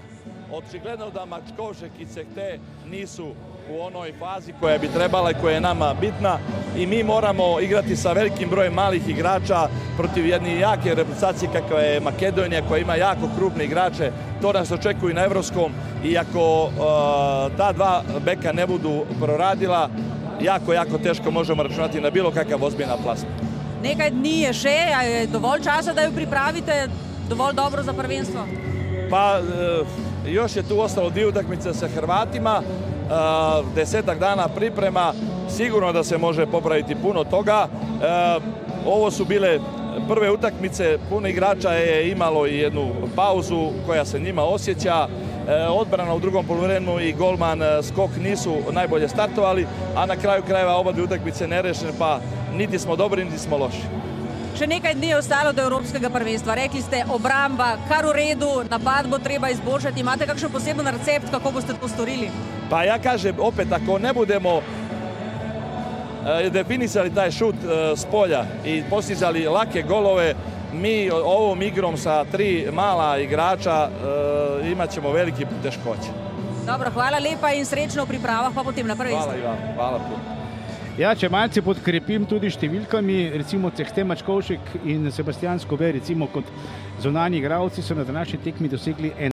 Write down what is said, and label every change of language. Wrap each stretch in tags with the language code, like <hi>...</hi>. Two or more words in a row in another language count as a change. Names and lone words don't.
<sr>Očigledno da Mačkovšek i Cehte nisu u onoj fazi koja bi trebala i koja je nama bitna i mi moramo igrati sa velikim brojem malih igrača protiv jedne jake reprezentacije kakva je Makedonija, koja ima jako krupne igrače. To nas očekuje na Evropskom i ako ta dva beka ne budu proradila, jako teško možemo računati na bilo kakav ozbiljan plasman.</sr> <sl>Nekaj dni je še, a je dovolj časa, da jo pripravite dovolj dobro za prvenstvo?</sl> <sr>Pa još je tu ostalo 2 utakmice sa Hrvatima, 10 dana priprema, sigurno da se može popraviti puno toga. Ovo su bile prve utakmice, puno igrača je imalo i jednu pauzu koja se njima osjeća. Odbrana u drugom poluvremenu i golman skok nisu najbolje startovali, a na kraju krajeva oba 2 utakmice nerešene, pa niti smo dobri, niti smo loši.</sr> <sl>Še nekaj dni je ostalo do Evropskega prvenstva. Rekli ste, obramba kar v redu, napad bo treba izboljšati. Imate kakšen poseben recept, kako boste to storili?</sl> <sr>Pa ja kažem, opet, ako ne budemo definisali taj šut s polja i postizali lake golove, mi ovom igrom sa 3 mala igrača imat ćemo veliki teškoće.</sr> <sl>Dobro, hvala lepa in srečno v pripravah, pa potem na prvenstvo.</sl> <sr>Hvala Ivan, hvala puno.</sr> <sl>Ja, če malce podkrepim tudi številkami, recimo Cehte, Mačkovšek in Sebastian Skobe, recimo kot zunanji igralci, so na današnji tekmi dosegli</sl>